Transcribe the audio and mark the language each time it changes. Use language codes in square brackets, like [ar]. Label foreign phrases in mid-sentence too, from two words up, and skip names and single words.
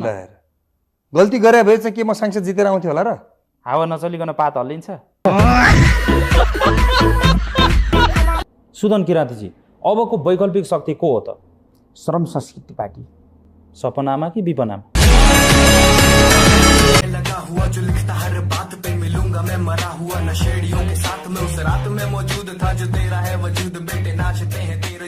[ne] ल्याएर गल्ती गरे भए चाहिँ के म सांसद जितेर आउँथ्यो होला र हावा नचलिकन पात हल्लिन्छ सुदन किराँतीजी अबको वैकल्पिक शक्ति को हो त श्रम संस्कृति पार्टी सपनामा कि विपनामा [hi] लगा हुआ जो लिखता हर बात पे मिलूंगा मैं मरा हुआ नशेड़ियों के साथ में उस रात में मौजूद था जो तेरा है वजूद बेटे नाचते हैं